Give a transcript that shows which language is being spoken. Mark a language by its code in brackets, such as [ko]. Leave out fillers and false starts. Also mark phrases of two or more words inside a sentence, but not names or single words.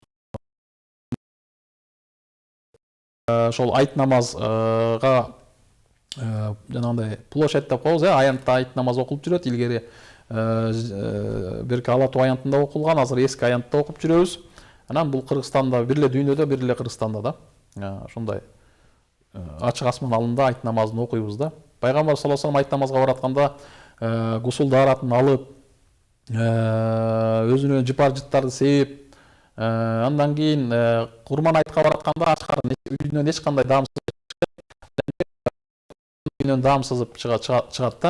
[ky] Ошол айт намазга жанагындай площадь деп коебуз, аянтта айт намаз окулуп жүрөт. Илгери бирки Алатуу аянтында окулган, азыр эски аянтта окуп жүрөбүз. Анан бул Кыргызстанда, бир эле дүйнөдө, бир эле Кыргызстанда да ошондой ачык асман алында айт намазын окуйбуз да. Пайгамбар [ar] صلى الله عليه وسلم [ky] айт намазга баратканда гусул дааратын алып, өзүнө жыпар жыттарды сээп, андан кийин курман айтка баратканда ачкарын үйүнөн эч кандай даам сызып чыгат да.